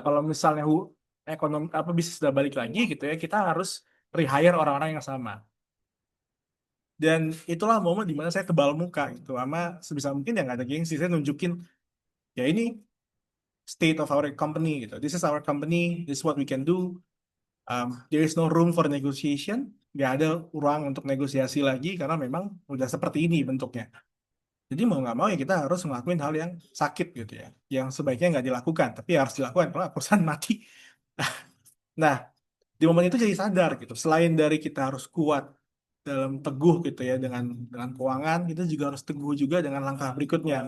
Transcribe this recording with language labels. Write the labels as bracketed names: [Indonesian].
[Indonesian] Kalau misalnya ekonomi apa bisnis sudah balik lagi gitu ya, kita harus rehire orang-orang yang sama. Dan itulah momen dimana saya tebal muka gitu, sama sebisa mungkin yang nggak ada gengsi. Saya nunjukin ya ini [English] state of our company [Indonesian] gitu. [English] This is our company. This is what we can do. There is no room for negotiation. [Indonesian] Nggak ada ruang untuk negosiasi lagi karena memang udah seperti ini bentuknya. Jadi mau nggak mau ya kita harus ngelakuin hal yang sakit gitu ya, yang sebaiknya nggak dilakukan, tapi harus dilakukan kalau nggak perusahaan mati. Nah, di momen itu jadi sadar gitu. Selain dari kita harus kuat dalam teguh gitu ya dengan keuangan, kita juga harus teguh juga dengan langkah berikutnya.